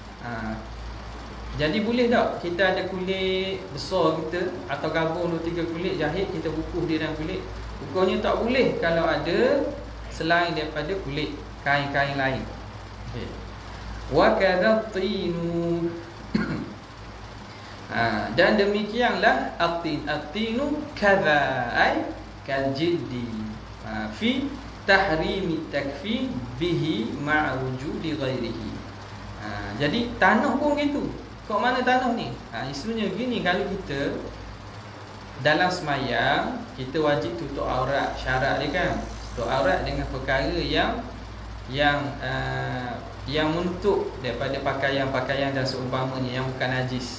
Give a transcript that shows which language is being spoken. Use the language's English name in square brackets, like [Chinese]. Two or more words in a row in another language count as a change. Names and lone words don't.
[Malay] Jadi boleh tak kita ada kulit besar kita atau gabung 2-3 kulit jahit, kita bukuh dia dalam kulit? Hukumnya tak boleh kalau ada selain daripada kulit, kain-kain lain. [Arabic] Okay. وكذا الطين. [Malay] Dan demikianlah [Arabic] الطين كذا أي كالجلد في تحريم تكفي به مع وجود غيره. [Malay] Jadi tanah pun gitu. Kok mana tanah ni? Isunya gini, kalau kita dalam semayang, kita wajib tutup aurat. Syarat dia kan, tutup aurat dengan perkara yang menutup daripada pakaian-pakaian dan seumpamanya yang bukan najis.